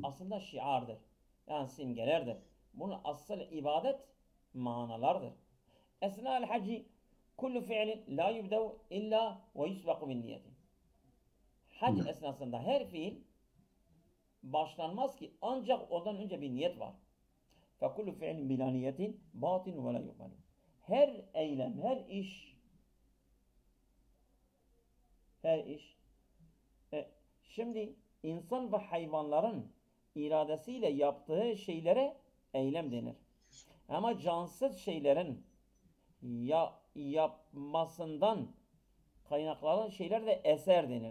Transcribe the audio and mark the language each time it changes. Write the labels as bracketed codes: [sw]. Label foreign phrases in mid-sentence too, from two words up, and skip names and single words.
[tr] aslında şiardır. Yani simgelerdir. Bunun asıl ibadet manalardır. [ar] أثناء الحج كل فعل لا يبدأ إلا ويسبق بالنية. [tr] Hac Hı. esnasında her fiil başlanmaz ki ancak ondan önce bir niyet var. [ar] فَكُلُّ فِعْلٍ بِلَا نِيَّةٍ بَاطِلٌ وَلَا يُقْبَلُ. [tr] Her eylem, her iş. Şimdi insan ve hayvanların iradesiyle yaptığı şeylere eylem denir. Ama cansız şeylerin yapmasından kaynaklanan şeyler de eser denir.